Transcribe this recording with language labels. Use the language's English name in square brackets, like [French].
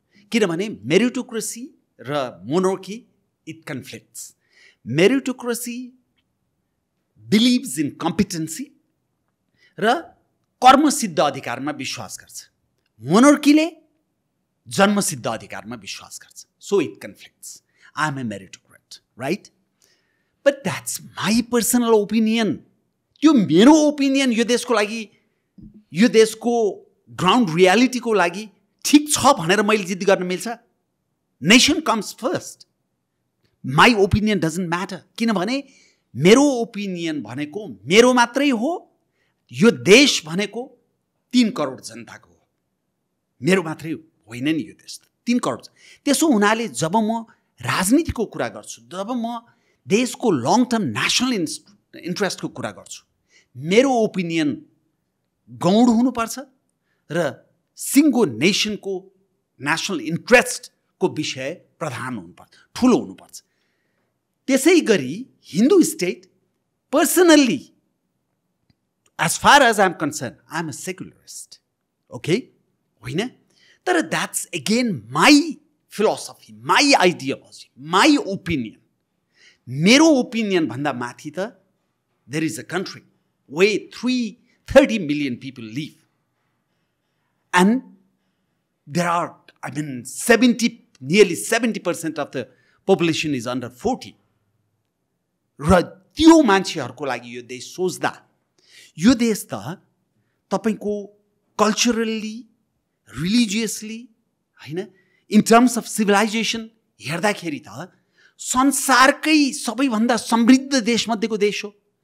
[Nepali] किनभने meritocracy र monarchy, [English] it conflicts. Meritocracy believes in competency [Nepali] र कर्मसिद्ध अधिकारमा विश्वास गर्छ. मोनर्कीले जन्मसिद्ध अधिकारमा विश्वास गर्छ. [English] So it conflicts. I am a meritocrat, right? But that's my personal opinion. [Nepali] त्यो मेरो ओपिनियन यो देशको लागि, यो देशको ग्राउन्ड रियालिटीको लागि ठिक छ भनेर मैले जिद्द गर्न मिल्छ? [English] Nation comes first. My opinion doesn't matter. [Nepali] किनभने मेरो ओपिनियन भनेको मेरो मात्रै हो. यो देश भनेको 3 करोड जनताको हो. मेरो मात्रै होइन नि यो देश, 3 करोड. त्यसो हुनाले जब म राजनीतिको कुरा गर्छु, जब म देशको लङ टर्म नेसनल इन्ट्रेस्टको कुरा गर्छु, मेरो ओपिनियन गौड हुनुपर्छ र सिङ्गो नेसनको नेसनल इन्ट्रेस्टको विषय प्रधान हुनुपर्छ, ठुलो हुनुपर्छ. त्यसै गरी Hindu state personally, [English] as far as I am concerned, I am a secularist. Okay? होइन? तर that's again my philosophy, my ideology, my opinion. [Nepali] मेरो ओपिनियन भन्दा माथि त [English] there is a country where 330 million people live. And there are, I mean, nearly 70% of the population is under 40. [Nepali] र त्यो मान्छेहरूको लागि यो देश सोच्दा, यो देश त तपाईको कल्चरली, रिलिजियसली, हैन, [English] in terms of civilisation [Nepali] हेर्दाखेरि त संसारकै सबैभन्दा समृद्ध देशमध्येको देश हो.